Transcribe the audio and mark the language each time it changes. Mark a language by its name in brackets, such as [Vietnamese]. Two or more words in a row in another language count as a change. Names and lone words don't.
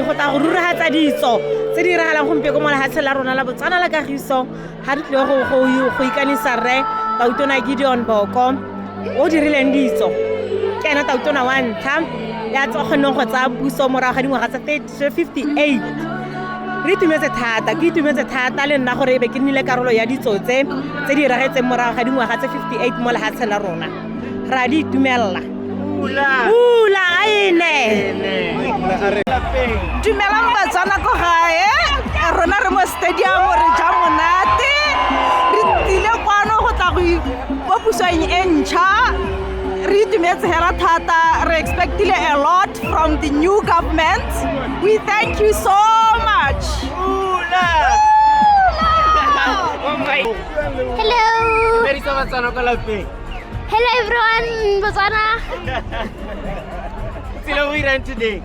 [Tswana] go ta go ruragatsa ditso tse di iragalang gompieno mo lehatshe la rona la Botswana la Kagiso ha re tle go ikanisa re Tautona Gideon Boko o dirileng ditso ke ena Tautona wa ntlha ya tsogonneng go tsa puso morago ga dingwaga tsa 58 re itumetse thata ke itumetse thata le nna gore be ke nnile karolo ya ditso tse di iragetseng morago ga dingwaga tse 58 mo lehatshe la rona ra di itumella pula aine Dumelang Batswana ko gae rona re mo stadium re ja monate re tsile kwano go tla go pusong e ntšha re itumetse hela thata re expectile [English] a lot from the new government. We thank you so much. Hello. Hello everyone, Botswana. Today.